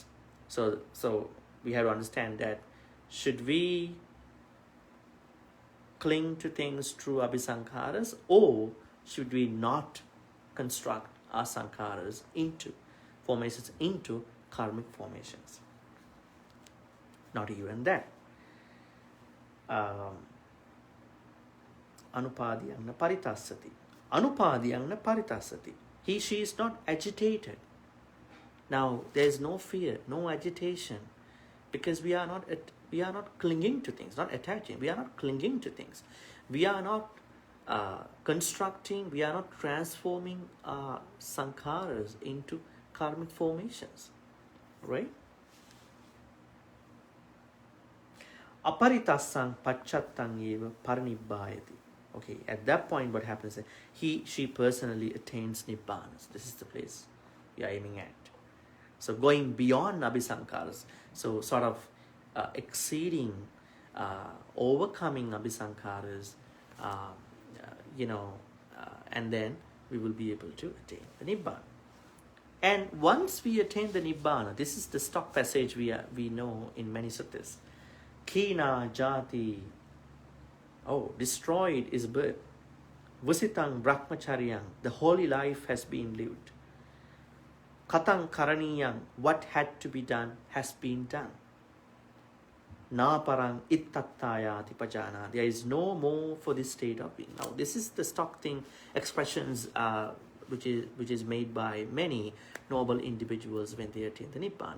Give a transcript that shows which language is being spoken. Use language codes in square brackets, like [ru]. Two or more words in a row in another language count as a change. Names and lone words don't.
[en] So we have to understand that should we cling to things through Abhisankharas, or should we not construct our Sankharas into formations, into karmic formations? Not even that. [pi] Anupadiyang na paritasati. Anupadiyang na paritasati. [en] She is not agitated. Now, there is no fear, no agitation, because we are not clinging to things, not attaching. We are not clinging to things. We are not constructing, we are not transforming our Sankharas into karmic formations, right? [pi] Aparitasang pachattang eva paranibbayati. [en] Okay, at that point what happens is she personally attains Nibbana. This is the place we are aiming at. So going beyond Abhisankharas, so sort of exceeding, overcoming Abhisankharas, and then we will be able to attain the Nibbana. And once we attain the Nibbana, this is the stock passage we know in many suttas. [pi] Kina jati, [en] destroyed is birth. [pi] Vusitang brahmacharyang, [en] the holy life has been lived. [pi] Katang karaniyang, [en] what had to be done has been done. [pi] Na parang ittattayati pajana, [en] there is no more for this state of being. Now this is the stock thing, expressions which is made by many noble individuals when they attain the Nibbana.